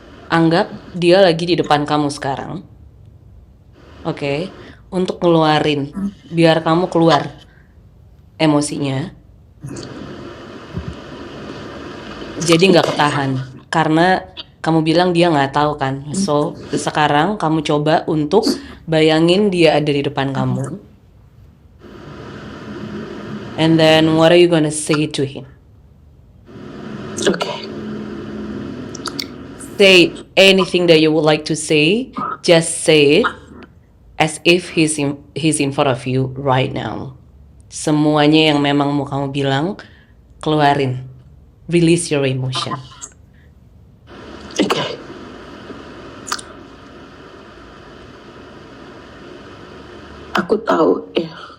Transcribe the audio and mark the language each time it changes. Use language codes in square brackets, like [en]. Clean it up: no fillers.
[id] Anggap dia lagi di depan kamu sekarang. Oke, untuk ngeluarin, biar kamu keluar emosinya. Jadi nggak ketahan, karena kamu bilang dia nggak tahu kan. So, sekarang kamu coba untuk bayangin dia ada di depan kamu. [en] And then what are you gonna say to him? Okay. Say anything that you would like to say, just say it as if he's in front of you right now. [id] Semuanya yang memang mau kamu bilang, keluarin. [en] Release your emotion. Okay. [id] Aku tahu, ya.